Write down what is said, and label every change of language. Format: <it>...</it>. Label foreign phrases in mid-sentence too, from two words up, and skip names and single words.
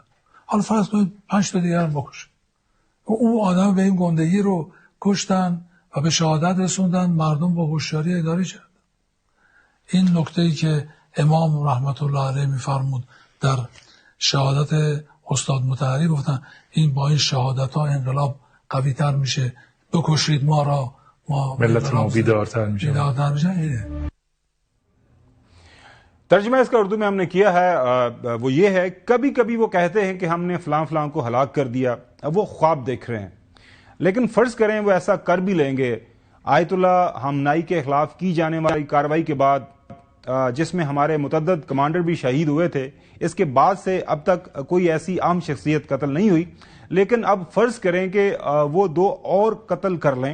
<fa>حالا فرض کنید 5 تا دیگر هم بکشن. اون آدم به این گندگی رو کشتن و به شهادت رسوندن، مردم با هوشیاری اداره کردن. این نکته‌ای که امام رحمت الله علیه میفرمود در شهادت استاد مطهری، گفتن این با این شهادت‌ها انقلاب قوی‌تر میشه، بکشید ما را، ما ملت ما بیدارتر میشه.</fa> <ur>ترجمہ اس کا اردو میں ہم نے کیا ہے وہ یہ ہے، کبھی کبھی وہ کہتے ہیں کہ ہم نے فلاں فلاں کو ہلاک کر دیا، اب وہ خواب دیکھ رہے ہیں، لیکن فرض کریں وہ ایسا کر بھی لیں گے، آیت اللہ خامنئی کے خلاف کی جانے والی کارروائی کے بعد جس میں ہمارے متعدد کمانڈر بھی شہید ہوئے تھے، اس کے بعد سے اب تک کوئی ایسی عام شخصیت قتل نہیں ہوئی، لیکن اب فرض کریں کہ وہ 2 اور قتل کر لیں۔</ur>